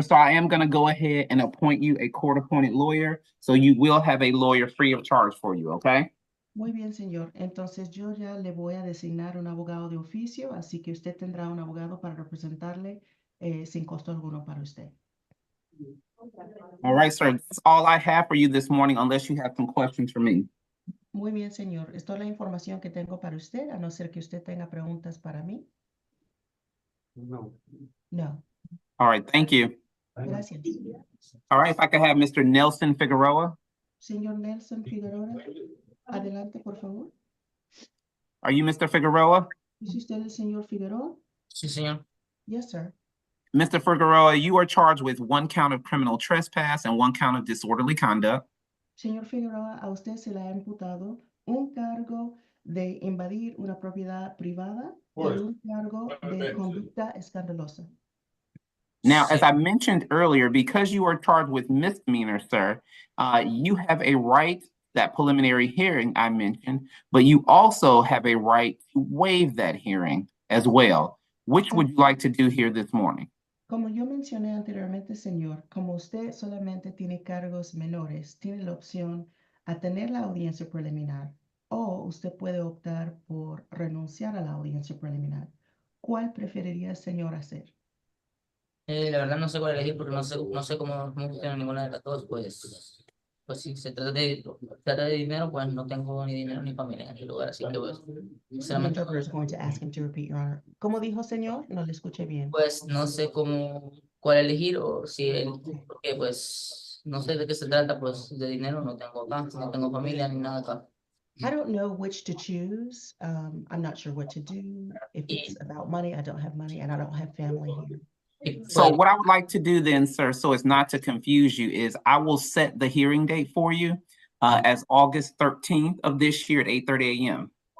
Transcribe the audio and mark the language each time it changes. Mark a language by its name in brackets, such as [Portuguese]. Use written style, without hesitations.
[English] So I am going to go ahead and appoint you a court-appointed lawyer. So you will have a lawyer free of charge for you, okay? [Spanish] Muy bien, señor. Entonces yo ya le voy a designar un abogado de oficio, así que usted tendrá un abogado para representarle sin costo alguno para usted. [English] All right, sir. That's all I have for you this morning, unless you have some questions for me. [Spanish] Muy bien, señor. Esto es la información que tengo para usted, a no ser que usted tenga preguntas para mí. No. [English] No. All right, thank you. [Spanish] Gracias. [English] All right, if I could have Mr. Nelson Figueroa. [Spanish] Señor Nelson Figueroa, adelante, por favor. [English] Are you Mr. Figueroa? [Spanish] ¿Es usted el señor Figueroa? Sí, señor. [English] Yes, sir. Mr. Figueroa, you are charged with 1 count of criminal trespass and 1 count of disorderly conduct. [Spanish] Señor Figueroa, a usted se le ha imputado un cargo de invadir una propiedad privada y un cargo de conducta escandalosa. [English] Now, as I mentioned earlier, because you are charged with misdemeanor, sir, you have a right, that preliminary hearing I mentioned, but you also have a right to waive that hearing as well. Which would you like to do here this morning? [Spanish] Como yo mencioné anteriormente, señor, como usted solamente tiene cargos menores, tiene la opción a tener la audiencia preliminar o usted puede optar por renunciar a la audiencia preliminar. ¿Cuál preferiría el señor hacer? La verdad no sé cuál elegir porque no sé cómo funciona ninguna de las dos, pues si se trata de dinero, pues no tengo ni dinero ni familia en ese lugar, así que pues, [English] The [Spanish] sinceramente, [English] interpreter is going to ask him to repeat, Your Honor. [Spanish] ¿Cómo dijo, señor? No le escuché bien. pues no sé cuál elegir o si porque pues no sé de qué se trata, pues de dinero no tengo acá, no tengo familia ni nada acá. [English] I don't know which to choose. I'm not sure what to do. If it's about money, I don't have money and I don't have family here. [Spanish] Y, [English] So [Spanish] pues, [English] what I would like to do then, sir, so as not to confuse you, is I will set the hearing date for you as August 13th of this year at 8:30 a.m.